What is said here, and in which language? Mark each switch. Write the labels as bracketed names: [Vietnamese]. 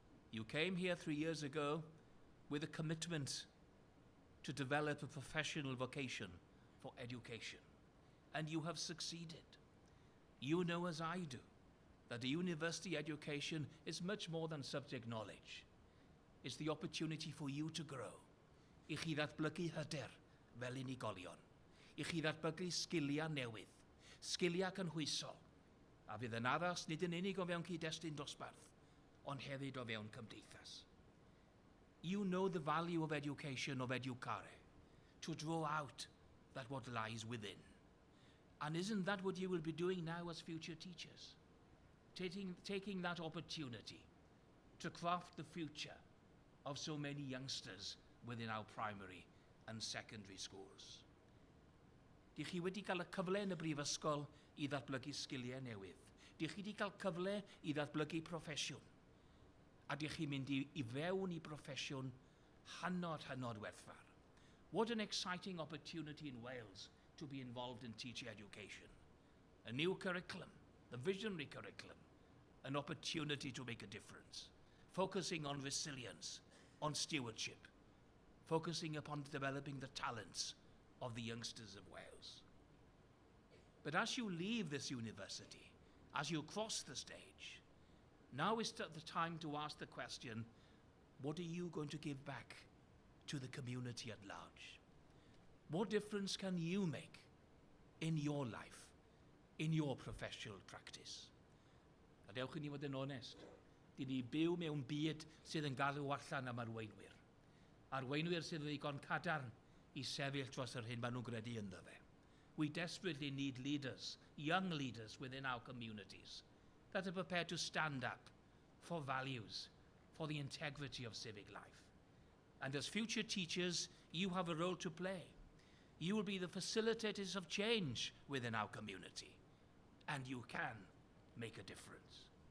[English] You came here 3 years ago with a commitment to develop a professional vocation for education. And you have succeeded. You know as I do that a university education is much more than subject knowledge. It's the opportunity for you to grow. [Welsh] I chi ddatblygu hyder fel unigolion. I chi ddatblygu sgiliau newydd, sgiliau cynhwysol. A fydd yn addas nid yn unig o fewn cyd-destun dosbarth, ond hefyd o fewn cymdeithas. [English] You know the value of education, of educare, to draw out that what lies within. And isn't that what you will be doing now as future teachers? Taking that opportunity to craft the future of so many youngsters within our primary and secondary schools. [Welsh] Di chi wedi cael y cyfle yn y brifysgol I ddatblygu sgiliau newydd. Di chi wedi cael cyfle I ddatblygu proffesiwn. A di chi mynd I fewn I proffesiwn hynod werthfawr. [English] What an exciting opportunity in Wales to be involved in teacher education. A new curriculum, a visionary curriculum, an opportunity to make a difference, focusing on resilience, on stewardship, focusing upon developing the talents of the youngsters of Wales. But as you leave this university, as you cross the stage, now is the time to ask the question, what are you going to give back to the community at large? What difference can you make in your life, in your professional practice? [Welsh] A dewch I ni fod yn onest, di ni byw mewn byd sydd yn galw allan am arweinwyr. Arweinwyr sydd yn ddigon cadarn I sefyll dros yr hyn maen nhw'n gredu ynddo fe. [English] We desperately need leaders, young leaders within our communities that are prepared to stand up for values, for the integrity of civic life. And as future teachers, you have a role to play. You will be the facilitators of change within our community, and you can make a difference.